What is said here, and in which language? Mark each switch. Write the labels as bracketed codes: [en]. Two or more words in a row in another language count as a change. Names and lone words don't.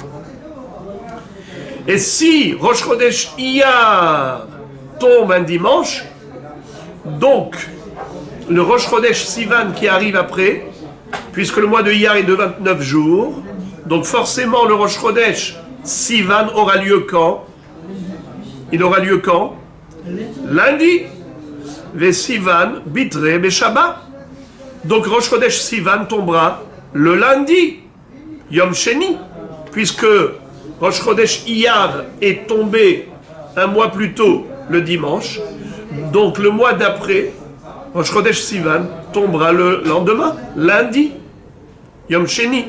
[fr] Et si Rosh Chodesh Iyar tombe un dimanche, donc le Rosh Chodesh Sivan qui arrive après, puisque le mois de Iyar est de 29 jours, donc forcément le Rosh Chodesh Sivan aura lieu quand? Il aura lieu quand? Lundi. [he] Ve Sivan bitre be Shabbat. [fr] Donc Rosh Chodesh Sivan tombera le lundi, [he] Yom Sheni, [fr] puisque Rosh Chodesh Iyar est tombé un mois plus tôt le dimanche. Donc le mois d'après, Rosh Chodesh Sivan tombera le lendemain, lundi, [he] Yom Sheni.